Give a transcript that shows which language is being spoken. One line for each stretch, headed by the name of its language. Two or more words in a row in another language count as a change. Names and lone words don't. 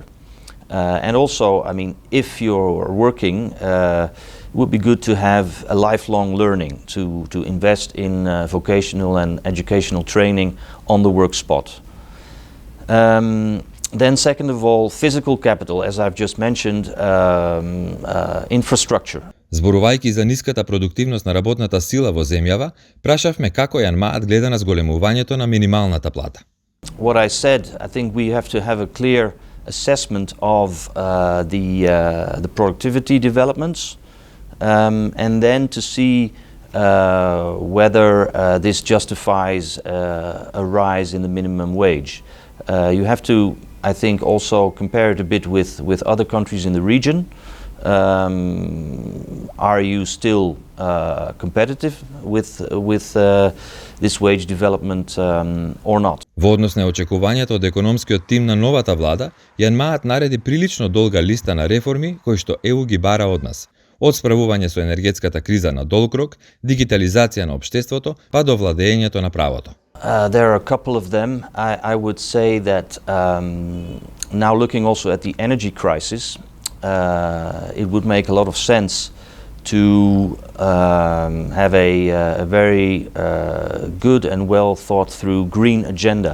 English: And also, I mean, if you're working, it would be good to have a lifelong learning, to invest in vocational and educational training on the work spot. Then second of all, physical capital, as I've just mentioned, infrastructure.
Macedonian: Зборувајќи за ниската продуктивност на работната сила во земјава, прашавме како Јан Маат гледа на зголемувањето на минималната плата.
English: What I said, I think we have to have a clear assessment of the productivity developments, and then to see whether this justifies a rise in the minimum wage. You have to, I think, also compare it a bit with other countries in the region. Are you still competitive with this wage development or not?
Macedonian: Во однос на очекувањето од економскиот тим на новата влада, Јан Маат нареди прилично долга листа на реформи кои што ЕУ ги бара од нас. Од справување со енергетската криза на долг рок, дигитализација на општеството, па до владењето на правото.
English: There are a couple of them. I would say that now looking also at the energy crisis, it would make a lot of sense to have a very good and well thought through green agenda.